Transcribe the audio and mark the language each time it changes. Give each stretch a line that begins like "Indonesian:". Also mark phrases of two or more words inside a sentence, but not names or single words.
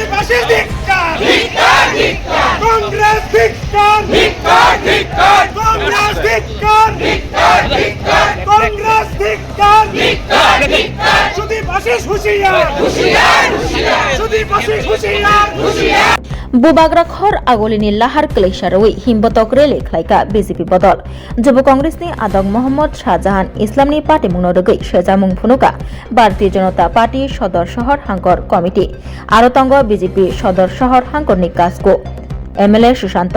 Bangla: ফাঁসির ধিক্কার ধিক্কার ধিক্কার কংগ্রেস ধিক্কার ধিক্কার ধিক্কার কংগ্রেস ধিক্কার ধিক্কার ধিক্কার কংগ্রেস ধিক্কার ধিক্কার ধিক্কার শুধু ফাঁসির হুঁশিয়ার হুঁশিয়ার হুঁশিয়ার শুধু ফাঁসির হুঁশিয়ার হুঁশিয়ার
Kok Borok: बुबाग्राखर आगोलिनी लाहार क्लेशारवै हिम्बतक रेले खलाइका बीजेपी बदल जुब कांग्रेसनी आदक मोहम्मद शाहजाहान इस्लामनी पार्टी मुंगनो रगै सेजामुं फुनुका भारतीय जनता पार्टी सदर शहर हांकर कमिटी आरतंग बीजेपी सदर शहर हांकरनी काजको एमएलए सुशांत